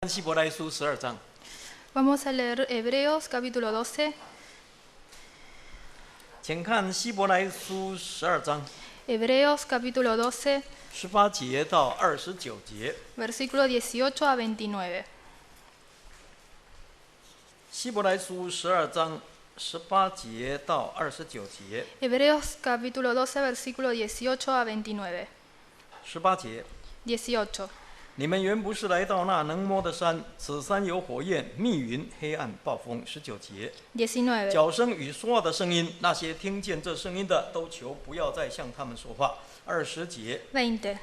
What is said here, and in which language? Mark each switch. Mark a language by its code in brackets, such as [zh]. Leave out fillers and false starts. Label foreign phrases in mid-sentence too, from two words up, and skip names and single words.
[zh] 希伯来书12章， [es] Vamos a leer Hebreos capítulo 12. [zh] 请看希伯来书12章 [es] Hebreos capítulo 12, [zh] 18 节到29节。 [es] versículo 18 a 29. [zh] 希伯来书12章18节到29节。 [es] Hebreos capítulo 12, versículo 18 a 29. [zh] 18 节， [es] 18. [zh] 你们原不是来到那能摸的山，此山有火焰、密云、黑暗、暴风。19节， [es] 19. [zh] 角声与说话的声音，那些听见这声音的，都求不要再向他们说话。20节， [es] 20.